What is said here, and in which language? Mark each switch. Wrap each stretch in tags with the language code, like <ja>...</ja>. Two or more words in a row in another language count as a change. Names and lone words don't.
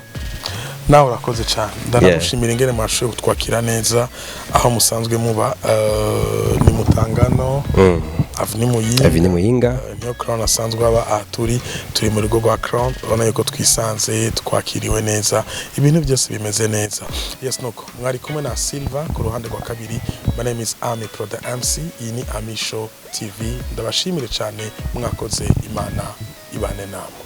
<rn>nawe urakoze cyane ndanagushimira ingene mwashoboye kutwakira neza aho musanzwe muba ni Mutangano Avenue Muyinga niyo Crown asanzwe aba turi mu rugo rwa Crown ubona yuko twisanze twakiriwe neza ibintu byose bimeze neza yes nuko mwari kumwe na Silva ku ruhande rwa kabiri</rn> <en>my name is Ami Pro the MC</en> <rn>iyi ni Ami Show TV ndabashimire cyane mwakoze Imana ibane namwe</rn>